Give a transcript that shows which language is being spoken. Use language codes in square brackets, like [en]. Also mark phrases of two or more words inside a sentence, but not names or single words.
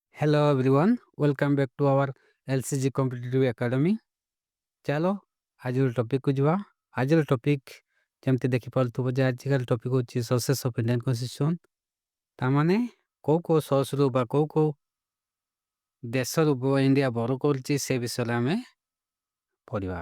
[en] Hello everyone, welcome back to our LCG Competitive Academy. [or] ଚାଲ ଆଜିର ଟପିକକୁ ଯିବା। ଆଜିର ଟପିକ ଯେମିତି ଦେଖିପାରୁଥିବ ଯେ ଆଜିକାଲି ଟପିକ ହେଉଛି [en] success of Indian constitution. [or] ତାମାନେ କୋଉ ସୋର୍ସରୁ ବା କୋଉ ଦେଶରୁ ଇଣ୍ଡିଆ ବରୋ କରୁଛି ସେ ବିଷୟରେ ଆମେ ପଢ଼ିବା।